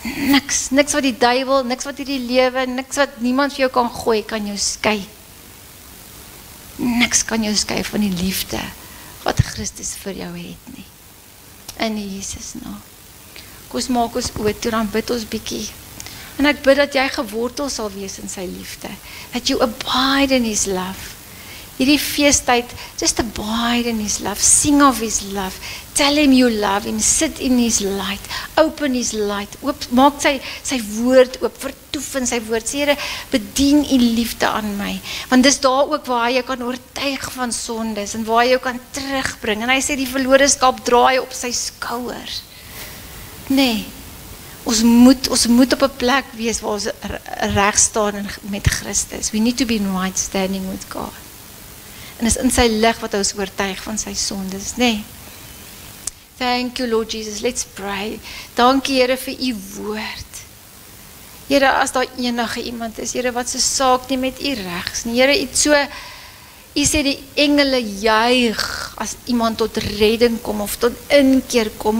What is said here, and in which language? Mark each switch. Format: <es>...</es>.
<af>Niks wat die duiwel, niks wat hierdie lewe, niks wat niemand vir jou kan gooi, kan jou skei. Niks kan jou skei van die liefde wat Christus vir jou het nie. In Jesus naam. Kom ons maak ons oë toe, dan bid ons bietjie. En ek bid dat jy gewortel sal wees in sy liefde.</af> <en>That you abide in his love.</en> <af>Hierdie feestyd,</af> <en>just abide in his love, sing of his love, tell him you love him, sit in his light,</en> <af>open his light, maak sy woord oop, vertoef in sy woord, sê Here, bedien u liefde aan my, want dis daar ook waar hy jou kan oortuig van sondes, en waar hy jou kan terugbring, en hy sê die verlore skaap draai op sy skouers. Nee, ons moet op 'n plek wees waar ons reg staan met Christus.</af> <en>We need to be in right standing with God.</en> <af>En is in sy lig wat ons oortuig van sy sondes, nee.</af> <en>Thank you, Lord Jesus. Let's pray.</en> <af>Dankie, Here, vir u woord. Here, as daar enige iemand is, Here, wat se saak nie met u regs nie. Here, u sê die engele juig as iemand tot redding kom of tot inkeer kom.</af>